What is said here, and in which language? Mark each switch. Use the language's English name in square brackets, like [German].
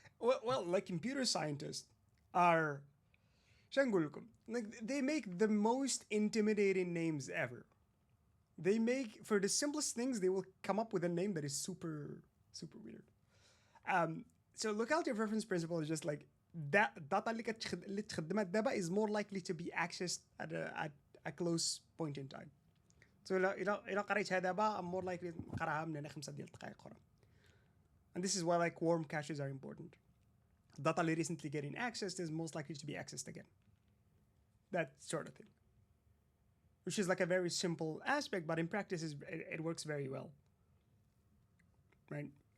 [English] Well, like computer scientists are [Arabic] شو نقول لكم, [English] like they make the most intimidating names ever. They make, for the simplest things, they will come up with a name that is super weird. So locality of reference principle is just like that data [Arabic] اللي تخدمها دابا [English] is more likely to be accessed at a close point in time. [Arabic] So إلا قريتها دابا [English] I'm more likely [Arabic] نقراها من هنا 5 ديال الدقائق أخرى. [English] And this is why like warm caches are important. Data recently getting accessed is most likely to be accessed again. That sort of thing. Which is like a very simple aspect, but in practice it works very well. Right?